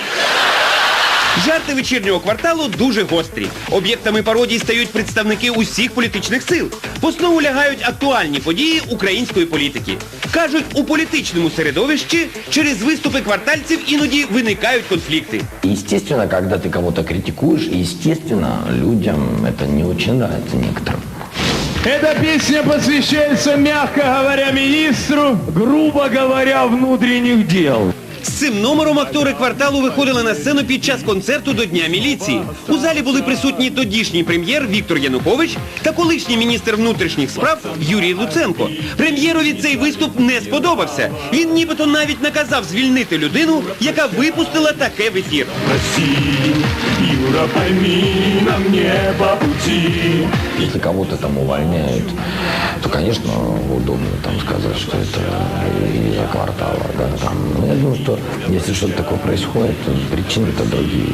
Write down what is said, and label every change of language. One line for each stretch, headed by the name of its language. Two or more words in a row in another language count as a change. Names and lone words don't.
Ukrainian: Жарти «Вечірнього кварталу» дуже гострі. Об'єктами пародій стають представники усіх політичних сил. В основу лягають актуальні події української політики. Кажуть, у політичному середовищі через виступи квартальців іноді виникають конфлікти.
Russian: Естественно, когда ты кого-то критикуешь, естественно, людям это не очень нравится некоторым. Эта песня посвящается, мягко говоря, министру, грубо говоря, внутренних дел.
Ukrainian: З цим номером актори «Кварталу» виходили на сцену під час концерту до Дня міліції. У залі були присутні тодішній прем'єр Віктор Янукович та колишній міністр внутрішніх справ Юрій Луценко. Прем'єрові цей виступ не сподобався. Він нібито навіть наказав звільнити людину, яка випустила таке в ефір.
Russian: Если кого-то там увольняют, то, конечно, удобно там сказать, что это из-за «Квартала». Да, там. Но я думаю, что если что-то такое происходит, то причины-то другие.